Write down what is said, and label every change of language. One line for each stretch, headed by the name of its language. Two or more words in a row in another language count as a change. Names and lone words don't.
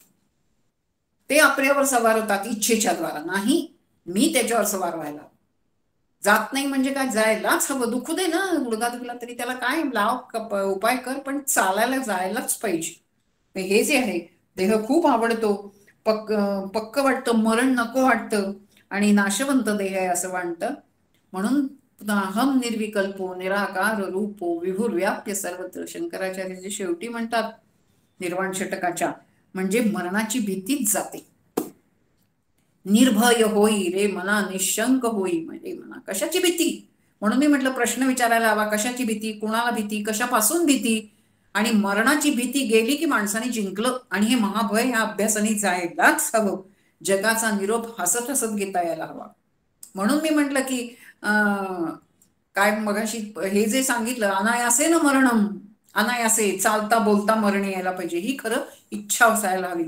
Marathi: ते आपल्यावर सवार होतात इच्छेच्या द्वारा, नाही मी त्याच्यावर सवार व्हायला जात नाही. म्हणजे काय, जायलाच हवं. दुखू दे ना, गुडघा दुखला तरी त्याला काय लाव, उपाय कर, पण चालायला जायलाच पाहिजे. हे जे आहे, देह खूप आवडतो, पक्क वाटतं, मरण नको वाटतं, आणि नाशवंत देह आहे असं वाटतं. म्हणून
Sanskrit: अहम निर्विकल्पो निराकार रूपो विभुर्व्याप्य सर्वत्र,
Marathi: शंकराचार्य जे शेवटी म्हणतात निर्वाण षटकाच्या, म्हणजे मरणाची भीतीच जाते. निर्भय होई रे मना, निशंक होई. म्हणजे मना कशाची भीती? म्हणून मी म्हटलं प्रश्न विचारायला हवा, कशाची भीती, कुणाला भीती, कशापासून भीती? आणि मरणाची भीती गेली की माणसाने जिंकलं. आणि हे महाभय ह्या अभ्यासाने जायलाच हवं. जगाचा निरोप हसत हसत घेता यायला हवा. म्हणून मी म्हटलं की काय मगाशी हे जे सांगितलं,
Sanskrit: अनायासे न मरणम,
Marathi: अनायासे चालता बोलता मरण यायला पाहिजे, ही खरं इच्छा असायला हवी.